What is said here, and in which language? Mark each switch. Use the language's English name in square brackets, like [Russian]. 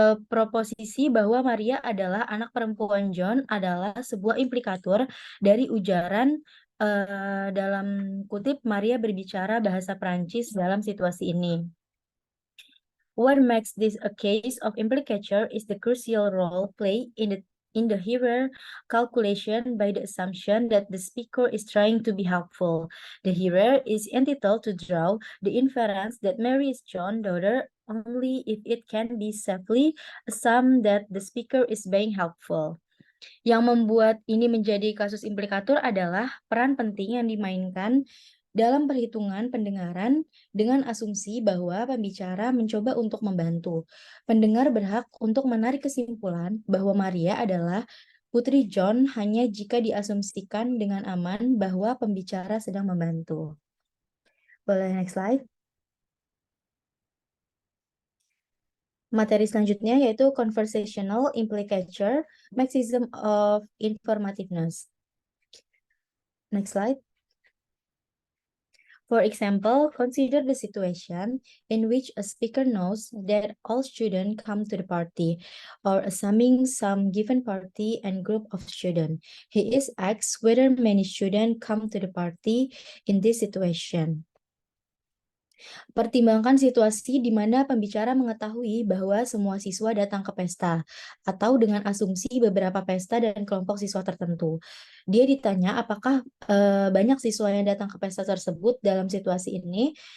[Indonesian] Proposisi bahwa Maria adalah anak perempuan John adalah sebuah implikator dari ujaran dalam kutip Maria berbicara bahasa Prancis dalam situasi ini. [English] What makes this a case of implicature is the crucial role played in the hearer calculation by the assumption that the speaker is trying to be helpful. The hearer is entitled to draw the inference that Mary is John's daughter only if it can be safely assumed that the speaker is being helpful. [Indonesian] Yang membuat ini menjadi kasus implikator adalah peran penting yang dimainkan dalam perhitungan pendengaran dengan asumsi bahwa pembicara mencoba untuk membantu. Pendengar berhak untuk menarik kesimpulan bahwa Maria adalah putri John hanya jika diasumsikan dengan aman bahwa pembicara sedang membantu. Boleh [English] next slide. [Indonesian] Materi selanjutnya yaitu conversational implicature, maxim of informativeness. [English] Next slide. For example, consider the situation in which a speaker knows that all students come to the party, or assuming some given party and group of students. He is asked whether many students come to the party in this situation. [Indonesian] Pertimbangkan situasi di mana pembicara mengetahui bahwa semua siswa datang ke pesta, atau dengan asumsi beberapa pesta dan kelompok siswa tertentu. Dia ditanya apakah banyak siswa yang datang ke pesta tersebut dalam situasi ini.